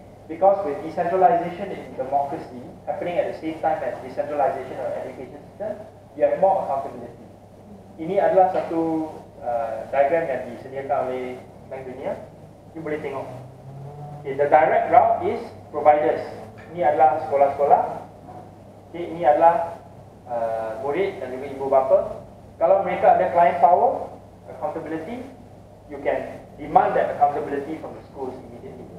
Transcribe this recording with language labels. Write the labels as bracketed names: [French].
[English] because with decentralization in democracy happening at the same time as decentralization of education system, you have more accountability. [Malay] Ini adalah satu diagram yang disediakan oleh Bank Dunia. You boleh tengok. [English] Okay, the direct route is providers. [Malay] Ini adalah sekolah-sekolah. Okay, ini adalah murid dan juga ibu bapa. Kalau mereka ada [English] client power, accountability, you can demand that accountability from the schools immediately.